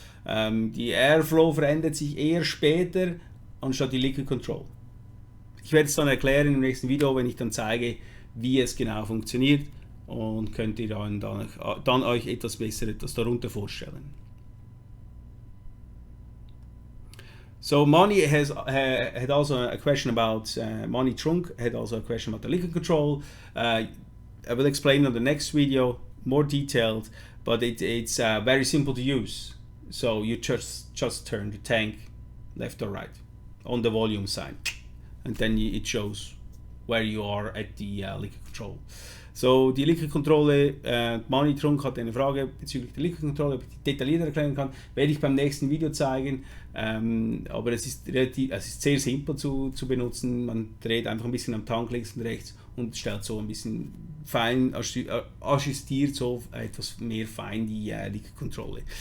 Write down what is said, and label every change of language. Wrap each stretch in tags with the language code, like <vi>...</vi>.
<de>Die Airflow verändert sich eher später anstatt die Liquid Control. Ich werde es dann erklären im nächsten Video, wenn ich dann zeige, wie es genau funktioniert, und könnt ihr dann euch etwas besser darunter vorstellen.</de> <en>So Mani had also a question about Mani Trunk had also a question about the liquid control. I will explain on the next video more detailed, but it's very simple to use. So you just turn the tank left or right on the volume side, and then it shows where you are at the liquid control.</en> <de>So die Liquid-Kontrolle, Mani Trunk hat eine Frage bezüglich der Liquid-Kontrolle, ob ich die detailliert erklären kann, werde ich beim nächsten Video zeigen, aber es ist sehr simpel zu benutzen. Man dreht einfach ein bisschen am Tank links und rechts und stellt so ein bisschen fein, ajustiert so etwas mehr fein die Liquid-Kontrolle.</de>